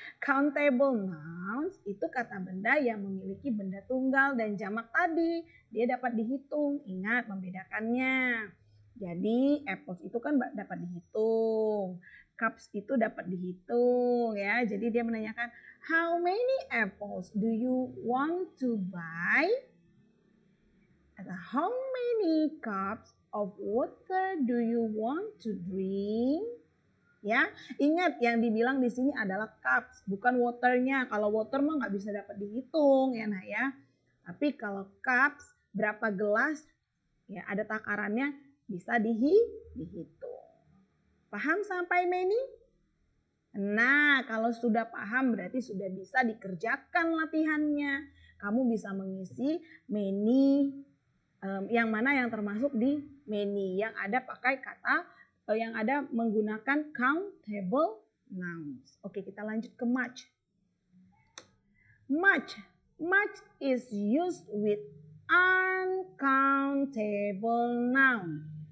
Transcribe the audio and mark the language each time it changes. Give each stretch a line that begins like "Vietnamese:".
Indonesian: Countable nouns itu kata benda yang memiliki benda tunggal dan jamak tadi. Dia dapat dihitung, ingat membedakannya. Jadi apples itu kan dapat dihitung. Cups itu dapat dihitung ya. Jadi dia menanyakan,
English: how many apples do you want to buy? Atau how many cups of water do you want to drink?
Indonesian: Ya, ingat yang dibilang di sini adalah cups, bukan waternya. Kalau water mah nggak bisa dapat dihitung ya, Nah ya. Tapi kalau cups, berapa gelas, ya ada takarannya bisa dihitung. Paham sampai many? Nah, kalau sudah paham berarti sudah bisa dikerjakan latihannya. kamu bisa mengisi many, yang mana yang termasuk di many, yang ada pakai kata, yang ada menggunakan countable nouns. Oke, kita lanjut ke much.
English: Much is used with uncountable noun.